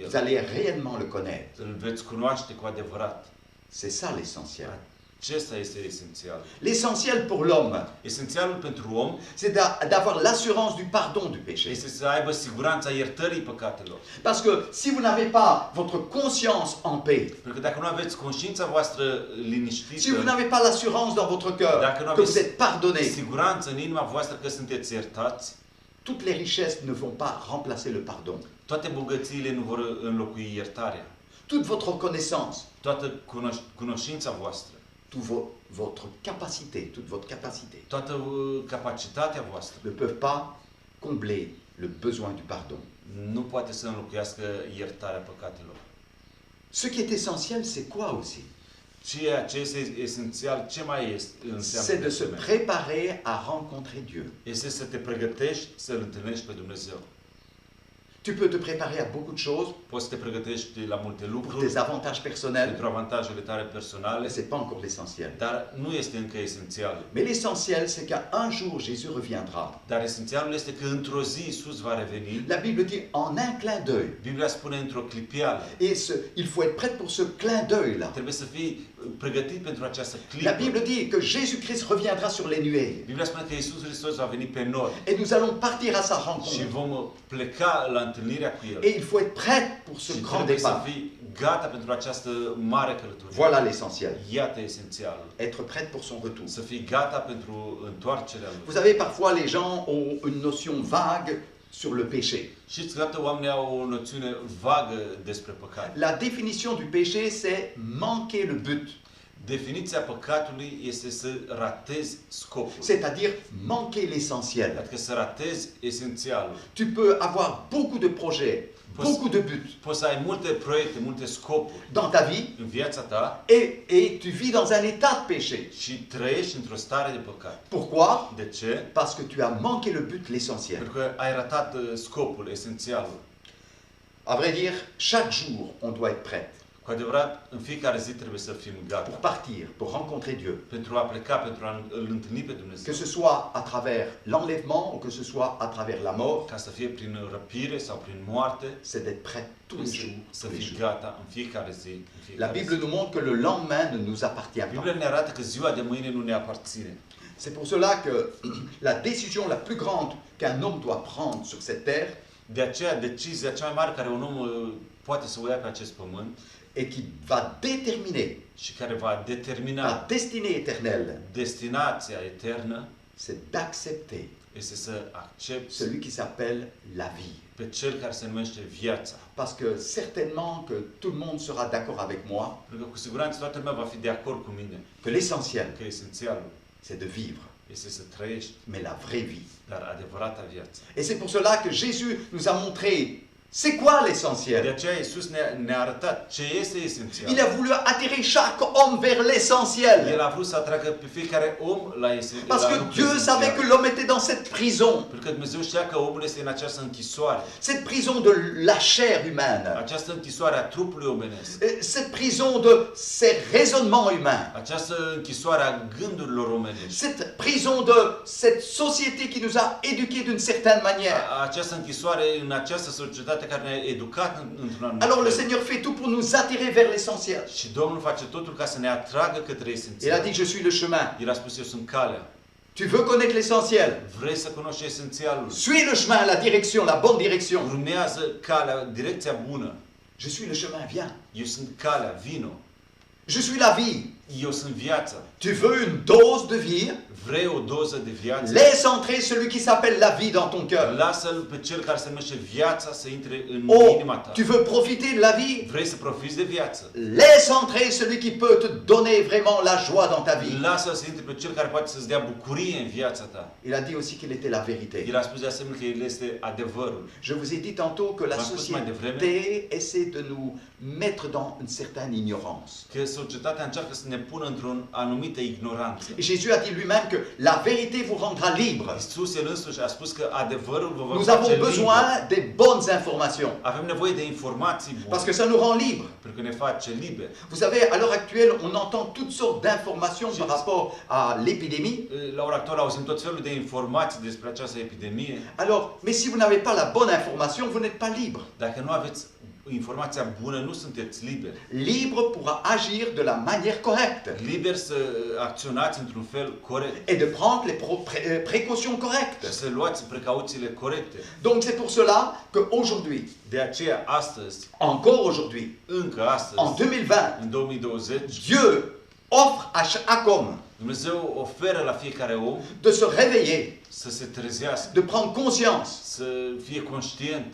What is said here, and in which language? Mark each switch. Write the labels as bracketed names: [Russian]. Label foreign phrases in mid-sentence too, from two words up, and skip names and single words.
[French] vous [Romanian] El, [French] allez réellement le connaître. [Romanian] îl veți cunoaște cu adevărat. [French] C'est ça l'essentiel. [Romanian] Acesta este esențial. [French] L'essentiel pour l'homme, [Romanian] Esențialul pentru om [French] c'est d'avoir l'assurance du pardon du péché. [Romanian] este să aibă siguranța iertării păcatelor. [French] Parce que si vous n'avez pas votre conscience en paix, [Romanian] Pentru că dacă nu aveți conștiința voastră [French] si vous [Romanian] liniștită, [French] n'avez pas l'assurance dans votre cœur [Romanian] dacă nu [French] que vous [Romanian] aveți [French] êtes pardonné, [Romanian] siguranță în inima voastră că sunteți iertați, [French] toutes les richesses ne vont pas remplacer le pardon. [Romanian] toate bogățiile nu vor înlocui iertarea. [French] Toute votre connaissance, [Romanian] Toată cunoștința voastră, [French] votre capacité, toute votre capacité [Romanian] toată capacitatea voastră [French] ne peuvent pas combler le besoin du pardon. [Romanian] nu poate să înlocuiască iertarea păcatelor. [French] Ce qui est essentiel, c'est quoi aussi? [Romanian] Ceea ce este esențial, ce mai este înseamnă [French] C'est de [Romanian] de se asemenea? [French] préparer à rencontrer Dieu. [Romanian] Este să te pregătești să-L întâlnești pe Dumnezeu. [French] Tu peux te préparer à beaucoup de choses [Romanian] Poți să te pregătești la multe [French] pour [Romanian] lucruri, [French] tes avantages personnels, [Romanian] pentru avantajele tale [French] mais [Romanian] personale, [French] ce n'est pas encore l'essentiel. [Romanian] dar nu este încă esențial. [French] Mais l'essentiel, c'est qu'un jour, Jésus reviendra. [Romanian] Dar esențialul este că într-o zi Iisus va reveni. [French] La Bible dit en un clin d'œil. [Romanian] Biblia spune într-o clipială. [French] Et il faut être prêt pour ce clin d'œil-là. [Romanian] Trebuie să fii pregătit pentru această [French] La [Romanian] clipă. [French] Bible dit que Jésus-Christ reviendra sur les nuées. [Romanian] Biblia spune că Iisus Hristos va veni pe nori [French] Et nous allons partir à sa [Romanian] și [French] rencontre. [Romanian] vom pleca la întâlnirea cu El. [French] Et il faut être prêt pour ce [Romanian] Și [French] grand [Romanian] trebuie să [French] départ. [Romanian] fii gata pentru această mare călătorie. [French] Voilà l'essentiel. [Romanian] Iată esențialul. [French] Être prêt pour son retour. [Romanian] Să fii gata pentru întoarcerea Lui. [French] Vous savez, parfois les gens ont une notion vague sur le péché. [Romanian] Știți că toată oamenii au o noțiune vagă despre păcat. [French] La définition du péché, c'est manquer le but. [Romanian] Definiția păcatului este să ratezi scopul. [French] C'est-à-dire manquer l'essentiel. [Romanian] Adică să ratezi esențialul. [French] Tu peux avoir beaucoup de projets, beaucoup de buts [Romanian] Poți să ai multe proiecte, multe scopuri [French] dans ta vie [Romanian] în viața ta [French] et tu vis dans un état de péché. [Romanian] și trăiești într-o stare de păcat. [French] Pourquoi? [Romanian] De ce? [French] Parce que tu as manqué le but, l'essentiel. [Romanian] Pentru că ai ratat scopul, esențialul. [French] À vrai dire, chaque jour, on doit être prêt [Romanian] Cu adevărat, în fiecare zi trebuie să fim [French] pour [Romanian] gata. [French] partir, pour rencontrer Dieu. [Romanian] Pentru a pleca, pentru a îl întâlni pe [French] Que [Romanian] Dumnezeu. [French] ce soit à travers l'enlèvement ou que ce soit à travers la mort, [Romanian] Ca să fie prin răpire sau prin moarte, [French] c'est d'être prêt tous les jours. [Romanian] să [French] tous les [Romanian] fii [French] jours. [Romanian] gata în fiecare zi. În [French] La [Romanian] fiecare [French] Bible [Romanian] zi. [French] nous montre que le lendemain ne nous appartient pas. [Romanian] Biblia ne arată că ziua de mâine nu ne aparține. [French] C'est pour cela que la décision la plus grande qu'un homme doit prendre sur cette terre [Romanian] De aceea, decizia cea mai mare care un om poate să o ia pe acest pământ [French] et qui va déterminer [Romanian] și care va determina [French] la destinée éternelle, [Romanian] destinația eternă [French] c'est d'accepter [Romanian] este să accepti [French] celui qui s'appelle la vie. [Romanian] pe cel care se numește viața. [French] Parce que certainement que tout le monde sera d'accord avec moi [Romanian] Pentru că cu siguranță toată lumea va fi de acord cu mine [French] que l'essentiel, [Romanian] că esențialul [French] c'est de vivre, [Romanian] este să trăiești, [French] mais la vraie vie. [Romanian] dar adevărata viață. [French] Et c'est pour cela que Jésus nous a montré c'est quoi [Romanian] De [French] l'essentiel. [Romanian] aceea Iisus ne-a arătat ce este [French] Il [Romanian] esențial. [French] a voulu attirer chaque homme vers l'essentiel. [Romanian] El a vrut să atragă pe fiecare om la esențial. [French] Parce que Dieu savait que l'homme était dans cette prison, [Romanian] Pentru că Dumnezeu știa că omul este în această închisoare. [French] cette prison de la chair humaine, [Romanian] Această închisoare a trupului omenesc. [French] cette prison de ces raisonnements humains, [Romanian] Această închisoare a gândurilor omenești. [French] cette prison de cette société qui nous a éduqués d'une certaine manière. [Romanian] Această închisoare în această societate care ne-a educat într-un anumit [French] Alors le [Romanian] fel. [French] Seigneur fait tout pour nous attirer vers l'essentiel. [Romanian] Și Domnul face totul ca să ne atragă către [French] Il a [Romanian] esențial. [French] dit je suis le chemin. [Romanian] El a spus, eu sunt calea. [French] Tu veux connaître l'essentiel? [Romanian] Vrei să cunoști esențialul? [French] Suis le chemin, la direction, la bonne direction. [Romanian] Urmează calea, direcția bună. [French] Je suis le chemin, viens. [Romanian] Eu sunt calea, vino. [French] Je suis la vie. [Romanian] Eu sunt viața. [French] Tu veux une dose de vie? [Romanian] Vrei o doză de viață? [French] Laisse entrer celui qui s'appelle la vie dans ton cœur. [Romanian] Lasă-l pe cel care se numește viața să intre în [French] Oh, [Romanian] inima ta. [French] tu veux profiter de la vie? [Romanian] Vrei să profiți de viață? [French] Laisse entrer celui qui peut te donner vraiment la joie dans ta vie. [Romanian] Lasă-l să intre pe cel care poate să-ți dea bucurie în viața ta. [French] Il a dit aussi qu'il était la vérité. [Romanian] El a spus de asemenea că El este adevărul. [French] Je vous ai dit tantôt que la [Romanian] V-am spus mai devreme [French] société essaie de nous mettre dans une certaine ignorance. [Romanian] Că societatea încearcă să ne pună într-o anumită ignoranță. [French] Et Jésus a dit lui-même que la vérité vous rendra libre. [Romanian] Iisus el însuși a spus că adevărul vă va [French] Nous [Romanian] face [French] avons [Romanian] liber. [French] besoin de bonnes informations. [Romanian] Avem nevoie de informații bune. [French] Parce que ça nous rend libres. [Romanian] Pentru că ne face liber. [French] Vous savez, à l'heure actuelle, on entend toutes sortes d'informations par rapport à l'épidémie. [Romanian] La ora actuală auzim tot felul de informații despre această epidemie. [French] Alors, mais si vous n'avez pas la bonne information, vous n'êtes pas libre. [Romanian] Dacă nu aveți informația bună, nu sunteți liberi. [French] Libre pour agir de la manière correcte [Romanian] Liberi să acționați într-un fel corect [French] et de prendre les précautions [Romanian] și [French] correctes. [Romanian] să luați precauțiile corecte. [French] Donc c'est pour cela qu'aujourd'hui, [Romanian] De aceea, astăzi, [French] encore aujourd'hui, [Romanian] încă [French] en [Romanian] astăzi, [French] 2020, [Romanian] în 2020, [French] Dieu offre à chaque homme [Romanian] Dumnezeu oferă la fiecare om [French] de se réveiller, [Romanian] să se trezească, [French] de prendre conscience [Romanian] să fie conștient